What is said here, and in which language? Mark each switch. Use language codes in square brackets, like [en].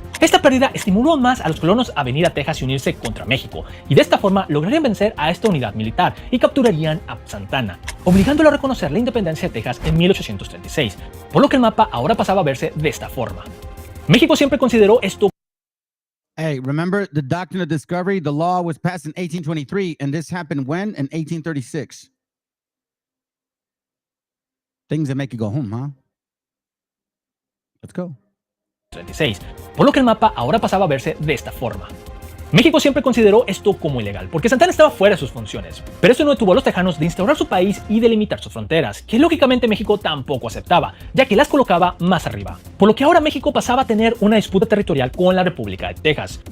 [es] Esta pérdida estimuló aún más a los colonos a venir a Texas y unirse contra México, y de esta forma lograrían vencer a esta unidad militar y capturarían a Santa Anna, obligándolo a reconocer la independencia de Texas en 1836, por lo que el mapa ahora pasaba a verse de esta forma. México siempre consideró esto. [en] Hey, remember the doctrine of discovery? The law was passed in 1823, and this happened when? In 1836. Things that make you go home, huh? Let's go. [es] 36, por lo que el mapa ahora pasaba a verse de esta forma. México siempre consideró esto como ilegal, porque Santa Anna estaba fuera de sus funciones, pero eso no detuvo a los tejanos de instaurar su país y delimitar sus fronteras, que lógicamente México tampoco aceptaba, ya que las colocaba más arriba, por lo que ahora México pasaba a tener una disputa territorial con la República de Texas.